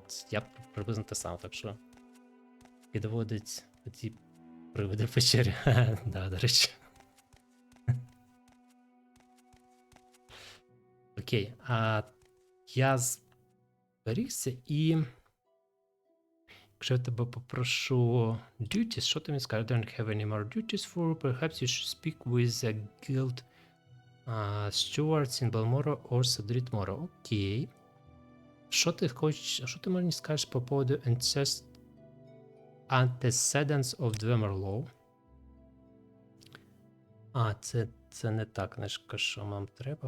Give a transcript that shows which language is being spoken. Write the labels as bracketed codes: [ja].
[uk] Я приблизно те саме, так що підводить ці привиди в печері. Да, до речі. Окей, я зберігся і якщо я тебе попрошу duties, що ти мені скажеш? [en] I don't have any more duties for, perhaps you should speak with the guild stewards in Balmora or Sadritmora. [uk] Окей. Що ти хочеш, що ти мені скажеш по поводу antecedents of Dwemer Law? Це не та книжка, що нам треба.